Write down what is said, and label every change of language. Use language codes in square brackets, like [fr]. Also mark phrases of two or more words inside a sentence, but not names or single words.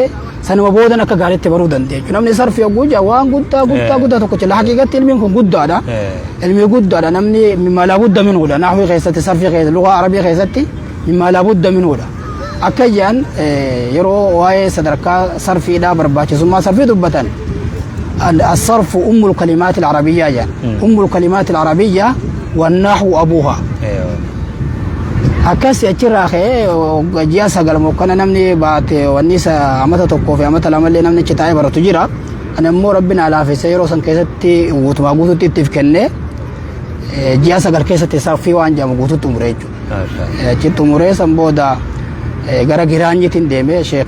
[om] sanuma boodan akka gaariitti baruu dandeechu namni sarfii oguu waan guddaa tokko jira haqiiqatti ilmiin kun guddaadha ilmi guddaadha namni [ar] مما لا بد [om] minuudha nahwii keessatti sarfii keessatti lugaa arabii keessatti [ar] مما لا بد [om] minuudha akka jedhan yeroo waa'ee sadarkaa sarfiidhaa barbaachisummaa sarfii dubbatan [ar] الصرف أم الكلمات العربية يعني أم الكلمات العربية والنحو أبوها [om] akkas achirraa ka'ee ji'a sagal mokkana namni baate wanni isa amata tokkoo fi amata lamallee namni achi taa'ee baratu jira ana immoo rabbiin alaafise yeroo san keessatti guutumaa guututti ittiif kenne ji'a sagal keessatti sarfii waan jedhamu guututti umure jechuudha achi umuree san booda gara giraanyitiin deeme sheekh